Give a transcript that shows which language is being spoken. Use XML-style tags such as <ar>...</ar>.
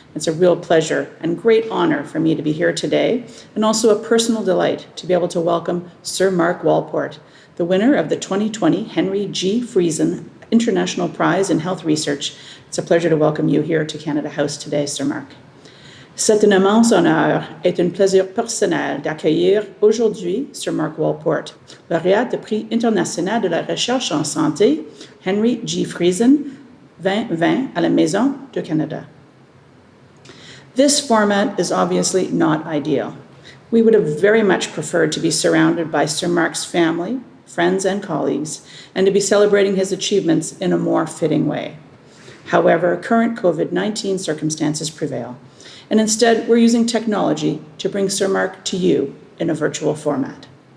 <en>It's a real pleasure and great honor for me to be here today, and also a personal delight to be able to welcome Sir Mark Walport, the winner of the 2020 Henry G. Friesen International Prize in Health Research. It's a pleasure to welcome you here to Canada House today, Sir Mark.</en> <fr>C'est un immense honneur et un plaisir personnel d'accueillir aujourd'hui Sir Mark Walport, lauréat du Prix international de la recherche en santé Henry G. Friesen 2020 à la Maison du Canada.</fr> <en>This format is obviously not ideal. We would have very much preferred to be surrounded by Sir Mark's family, friends, and colleagues, and to be celebrating his achievements in a more fitting way. However, current COVID-19 circumstances prevail, and instead we're using technology to bring Sir Mark to you in a virtual format.</en>